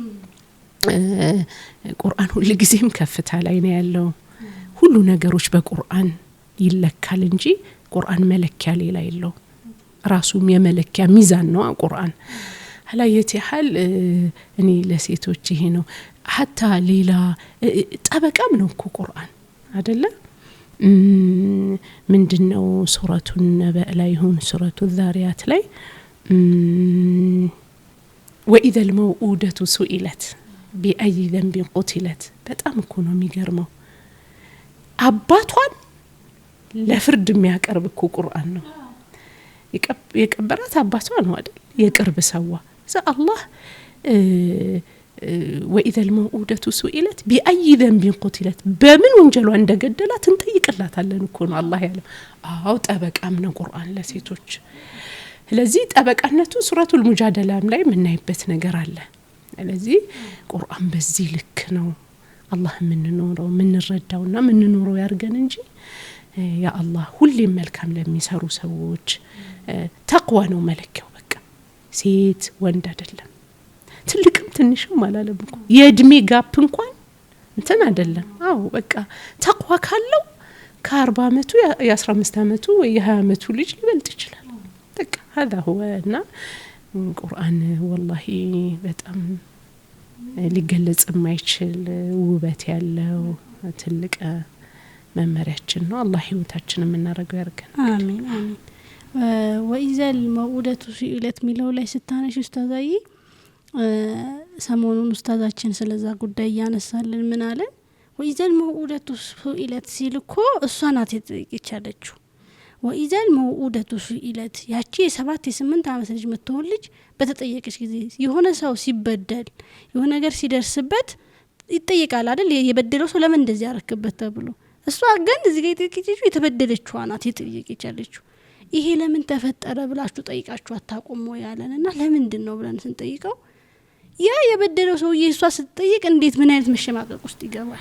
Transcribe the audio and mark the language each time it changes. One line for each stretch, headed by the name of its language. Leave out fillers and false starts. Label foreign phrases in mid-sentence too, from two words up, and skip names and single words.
Amharic: ቁርአን ሁሉ ጊዜም ከፍታ ላይ ነው ያለው ሁሉ ነገሮች በቁርአን ይለካል እንጂ ቁርአን መለኪያ ሌላ የለው ራሱም የመለኪያ ሚዛን ነው ቁርአን አላየት ያህል እኔ ለሴቶች ይሄ ነው حتى ሌላ ጠበቃም ነው እኮ ቁርአን አይደለ ምንድነው ሱረቱ النبأ ላይ ይሁን ሱረቱ الذاريات ላይ
Arabic: وإذا الموءودة سئلت بأي ذنب قتلت
Amharic: በጣም እኮ ነው የሚገርመው አባቷን ለፍርድ የሚያቀርብ እኮ ቁርአን ነው የቀበራት አባቷ ነው አይደል የቅርብ ሰዋ
Arabic: الله وإذا الموءودة سئلت بأي ذنب
Amharic: قتلت በምን ወንጀሏ እንደገደላት እንጠይቅላታለን እኮ ነው አላህ ያለው አው ጠበቃም ነው ቁርአን ለሴቶች ስለዚህ ጠበቃነቱ ሱረቱል ሙጃደላም ላይ ምናይበት ነገር አለ ስለዚህ ቁርአን በዚህ ልክ ነው አላህ ምንኖረው ምንረዳውና ምንኖረው ያርገን እንጂ ያ አላህ ሁሌም መልካም ለሚሰሩ ሰዎች ተቅዋ ነው መለኪያው በቃ ሴት ወንድ አይደለም ትልቅም ትንሽም አላለም እኮ የእድሜ ጋፕ እንኳን እንትን አይደለም አው በቃ ተቅዋ ካለው ከ40 አመቱ የ15 አመቱ ወይ የ20 አመቱ ልጅ ሊበልጥ ይችላል በቃ
Arabic: هذا هو
Amharic: እና ቁርአን والله በጣም ሊገለጽ የማይችል ውበት ያለው ትልቅ መመሪያችን ነው አላህ ህይወታችንን እናረጋው ያርገን አሜን አሜን
Arabic: وإذا الموءودة سئلت
Amharic: ሚለው ላይ ስታነሽ ኡስታዛይ ሰሞኑን ኡስታዛችን ስለዛ ጉዳይ ያነሳልን ምን አለ
Arabic: وإذا الموءودة سئلت
Amharic: ሲልኮ እሷ ናት የጠየቀችው
Arabic: وإذا الموءودة سئلت
Amharic: ያቺ 7-8 አመት ልጅ መተውን ልጅ በተጠየቀች ጊዜ የሆነ ሰው ሲበደል የሆነ ነገር ሲደርስበት ይጠየቃል አይደል የበደለው ሰው ለምን እንደዚህ ያረክበት ተብሎ እሷ ግን እዚህ ጋር የጠየቀችው የተበደለችው ናት የጠየቀችው ይሄ ለምን ተፈጠረ ብላችሁ ጠይቃችሁ አታቆሙ ያለንና ለምንድን ነው ብለን ስንጠይቀው ያ የበደለው ሰው እሷ ስትጠይቅ እንዴት ምን አይነት መሸማቀቅ ውስጥ ይገባል